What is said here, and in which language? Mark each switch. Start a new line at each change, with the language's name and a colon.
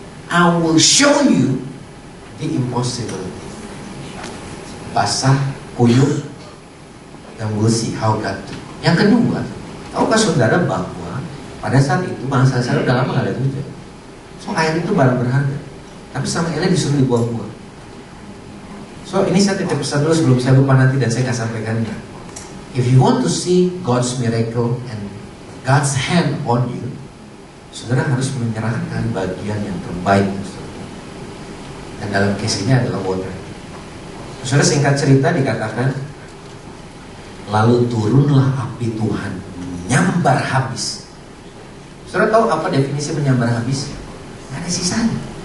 English: I will show you the impossibility.
Indonesian: Basah, kuyup, dan
English: we'll see how God do.
Indonesian: Yang kedua, tahukah saudara bahwa pada saat itu bangsa Israel udah lama gak ada hujan. So air itu barang berharga. Tapi sama Elia disuruh dibuang-buang. So ini saya titip pesan dulu sebelum saya lupa nanti dan saya akan sampaikannya.
English: If you want to see God's miracle and God's hand on you,
Indonesian: saudara harus menyerahkan bagian yang terbaik. Dan dalam case ini adalah water. Saudara, singkat cerita dikatakan, lalu turunlah api Tuhan menyambar habis. Saudara tahu apa definisi menyambar habis? Gak ada sisanya.